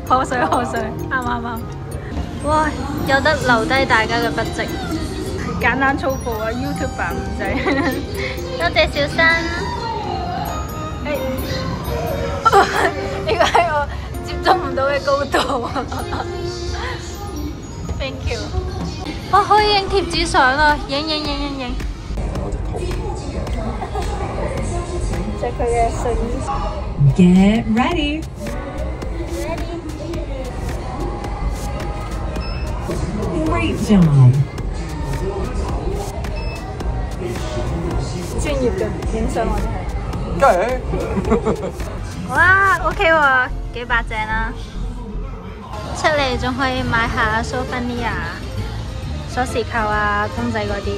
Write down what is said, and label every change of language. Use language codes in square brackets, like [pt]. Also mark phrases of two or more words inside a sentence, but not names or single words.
[yue] 賀歲，啱。哇，有得留低大家嘅筆跡，簡單粗暴啊 ！YouTuber 唔仔，多謝小新。呢個係我接觸唔到嘅高度。 [en] Thank you。 [yue] 我可以影貼紙相啊！影。着佢嘅睡衣。 [en] Get ready. Great job. [yue] 專業嘅影相我哋係。梗係。哇 ，OK 喎，幾百正啦。出嚟仲可以買下 souvenir 鎖匙扣啊、公仔嗰啲。